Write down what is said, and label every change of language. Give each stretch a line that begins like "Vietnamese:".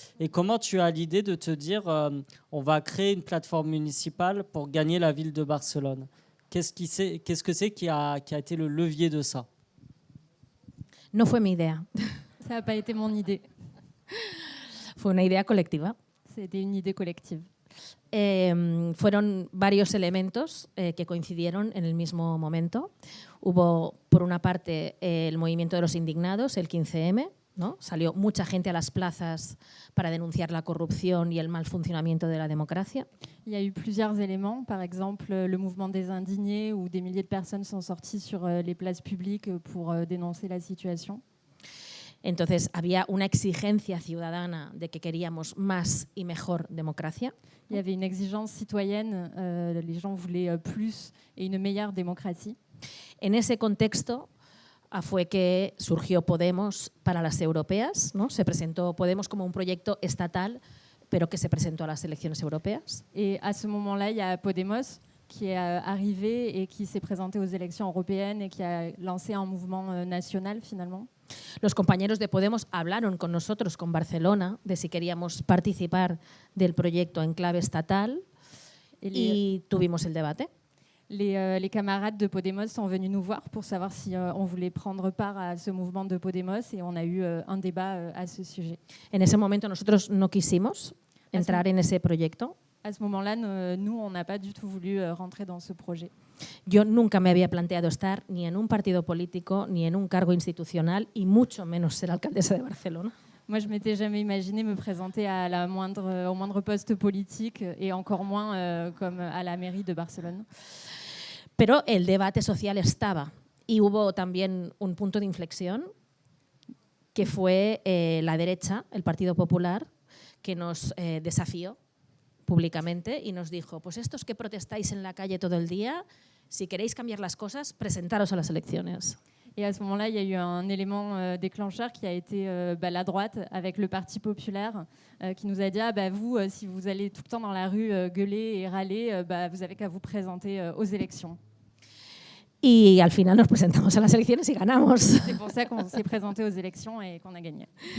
French: Et comment tu as l'idée de te dire on va créer une plateforme municipale pour gagner la ville de Barcelone? Qu'est-ce que c'est qui a été le levier de ça?
Spanish: No fue mi idea.
French: Ça n'a pas été mon idée.
Spanish: Fue una idea colectiva.
French: C'était une idée collective.
Spanish: Fueron varios elementos que coincidieron en el mismo momento. Hubo, por una parte, el movimiento de los indignados, el 15M, ¿no? Salió mucha gente a las plazas para denunciar la corrupción y el mal funcionamiento de la democracia.
French: Il y a eu plusieurs éléments, par exemple le mouvement des indignés où des milliers de personnes sont sorties sur les places publiques pour dénoncer la situation.
Spanish: Entonces había una exigencia ciudadana de que queríamos más y mejor democracia.
French: Il y avait une exigence citoyenne, les gens voulaient plus et une meilleure démocratie.
Spanish: En ese contexto fue que surgió Podemos para las europeas, ¿no? Se presentó Podemos como un proyecto estatal, pero que se presentó a las elecciones europeas.
French: Et à ce moment-là, il y a Podemos qui est arrivé et qui s'est présenté aux élections européennes et qui a lancé un mouvement national finalement.
Spanish: Los compañeros de Podemos hablaron con nosotros, con Barcelona, de si queríamos participar del proyecto en clave estatal y tuvimos el debate.
French: Les camarades de Podemos sont venus nous voir pour savoir si on voulait prendre part à ce mouvement de Podemos et on a eu un débat à ce sujet.
Spanish: En ese momento nosotros no quisimos entrar en ese proyecto.
French: À ce moment-là, nous, on n'a pas du tout voulu rentrer dans ce projet.
Spanish: Yo nunca me había planteado estar ni en un partido político, ni en un cargo institucional, y mucho menos ser alcaldesa de Barcelona.
French: Moi, je m'étais jamais imaginé me présenter au moindre poste politique et encore moins comme à la mairie de Barcelone.
Spanish: Pero el debate social estaba y hubo también un punto de inflexión que fue la derecha, el Partido Popular, que nos desafió públicamente y nos dijo, pues estos que protestáis en la calle todo el día, si queréis cambiar las cosas, presentaros a las elecciones.
French: Et à ce moment-là, il y a eu un élément déclencheur qui a été la droite avec le Parti populaire qui nous a dit vous, si vous allez tout le temps dans la rue gueuler et râler, vous avez qu'à vous présenter aux élections.
Spanish: Y al final nos presentamos a las elecciones y ganamos.
French: C'est pour ça qu'on s'est présenté aux élections et qu'on a gagné.